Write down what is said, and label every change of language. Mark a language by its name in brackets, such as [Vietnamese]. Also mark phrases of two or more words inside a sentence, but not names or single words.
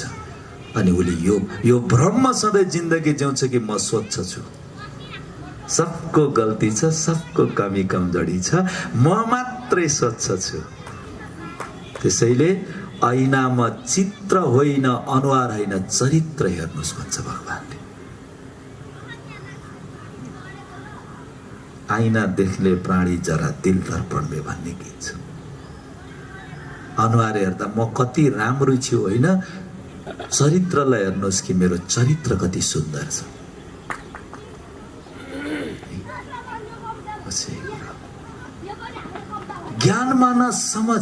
[Nepali] अनि उसले यो भ्रममा सधैँ जिन्दगी जिउँछ कि म स्वच्छ छु, सबको गल्ती छ, सबको कमी कमजोरी छ, म मात्रै स्वच्छ छु। त्यसैले ऐनामा चित्र होइन, अनुहार होइन, चरित्र हेर्नुहोस् भन्छ भगवानले। ऐना देख्ने प्राणी [Hindi] जरा दिल दर्पण में [Nepali] भन्ने गीत छ। अनुहार हेर्दा म कति राम्रो छु होइन, चरित्रलाई हेर्नुहोस् कि मेरो चरित्र कति सुन्दर छ। [Hindi] ज्ञान माना समझ।